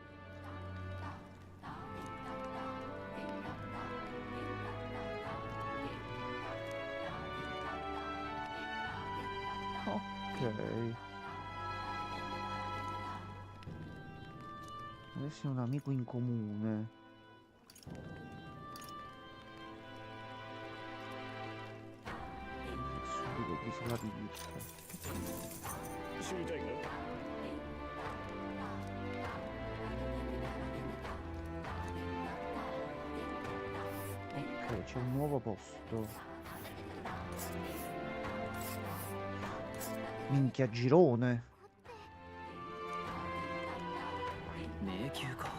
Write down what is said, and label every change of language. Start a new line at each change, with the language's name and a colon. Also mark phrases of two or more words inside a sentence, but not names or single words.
Italian: Ok. Adesso è un amico in comune. Subito preso la pizza.
Japanese: 知りたいか
Italian: Ok, c'è un nuovo posto. Minchia, girone.
Japanese: 迷宮か。